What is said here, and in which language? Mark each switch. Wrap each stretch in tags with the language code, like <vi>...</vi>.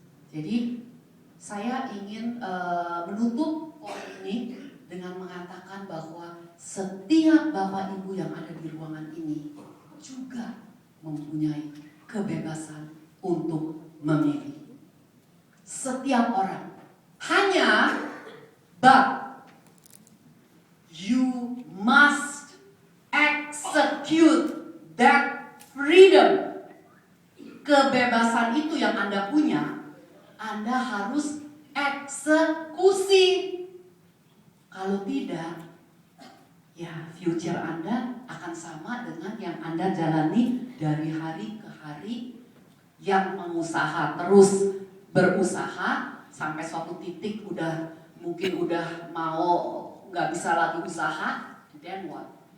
<id>Jadi saya ingin menutup poin ini dengan mengatakan bahwa setiap Bapak Ibu yang ada di ruangan ini juga mempunyai kebebasan untuk memilih. Setiap orang.</id> <en>Hanya but you must execute that freedom.</en> <id>Kebebasan itu yang Anda punya, Anda harus eksekusi. Kalau tidak, ya future Anda akan sama dengan yang Anda jalani dari hari ke hari, yang mengusaha terus berusaha sampai suatu titik mungkin udah mau nggak bisa lagi usaha,</id> <en>then what?</en>